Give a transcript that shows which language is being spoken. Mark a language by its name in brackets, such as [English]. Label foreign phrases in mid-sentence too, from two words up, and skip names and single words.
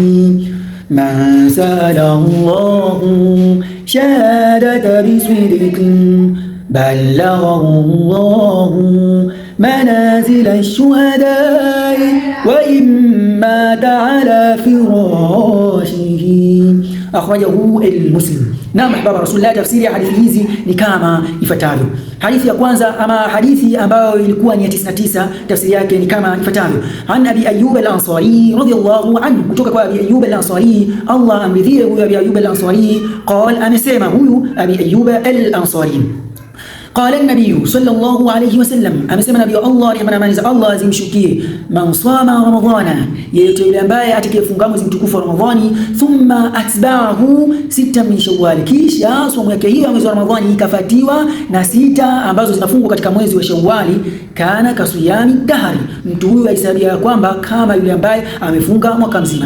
[Arabic] ما سأل الله شهادة بصدق بلغه الله منازل الشهداء وإن مات على فراشه. أخرجه المسلم. Naam, أحباب رسول الله, [Swahili] tafsiri ya hadithi hizi ni kama ifuatavyo. Hadithi ya kwanza ama hadithi ambayo ilikuwa ni ya 99, tafsiri yake ni kama ifuatavyo: [Arabic] عن أبي أيوب الأنصاري رضي الله عنه, [Swahili] kutoka kwa Abi Ayyub al-Ansari, Allah amridhie huyu Abi Ayyub al-Ansari. [Arabic] Qala, [Swahili] amesema huyu Abi Ayyub al-Ansari: [Arabic] قال النبي صلى الله عليه وسلم, [Swahili] amesema nabii Allah, rehema na amani za Allah zimshukie: [Arabic] من صام رمضان, [Swahili] yeyote yule ambaye atakayefunga mwezi mtukufu wa Ramadhani, [Arabic] ثم أتبعه 6 من شوال, [Swahili] kisha somo yake hiyo mwezi wa Ramadhani ikafatiwa na 6 ambazo zinafungwa katika mwezi wa Shawwali, [Arabic] كان كصيام الدهر, [Swahili] mtu huyu ahesabia kwamba kama yule ambaye amefunga mwaka mzima.